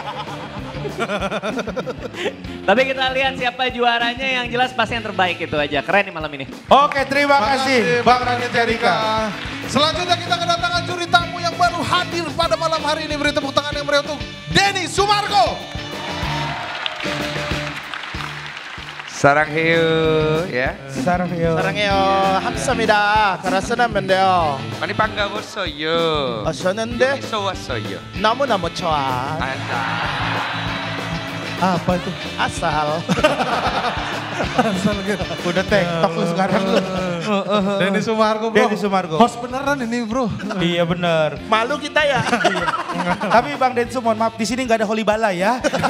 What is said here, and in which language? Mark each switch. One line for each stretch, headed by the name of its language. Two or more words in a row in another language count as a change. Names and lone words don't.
Indonesian: Tapi kita lihat siapa juaranya, yang jelas pasti yang terbaik itu aja. Keren nih malam ini. Oke, terima kasih Bang Raditya Dika. Selanjutnya kita kedatangan juri tamu yang baru hadir pada malam hari ini. Beri tepuk tangan yang meriah untuk Denny Sumargo.
Korean: 사랑해요. 예. 사랑해요. 사랑해요. 감사합니다. 감사합니다. 많이 반가웠어요. 왔었는데 여기서 왔어요. 너무너무 좋아.
Indonesian: Apa itu? Asal. Asal gitu. Udah TikTok lu sekarang lu. Denny Sumargo, bro. Denny Sumargo. Host beneran ini, bro. Iya bener. Malu kita ya. Tapi Bang Densu, mohon maaf, di sini nggak ada Holy Bala ya.